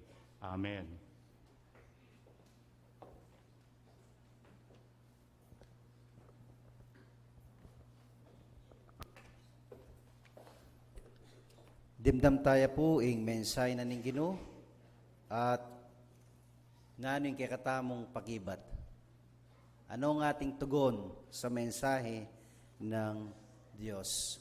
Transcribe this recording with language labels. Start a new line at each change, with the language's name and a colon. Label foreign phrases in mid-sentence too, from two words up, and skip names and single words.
Pampanga: Amen. Dimdam tayo po ing mensahe na ning Ginoo at ngayon kay katamong pagibat.
Filipino: Ano ang ating tugon sa mensahe ng Diyos?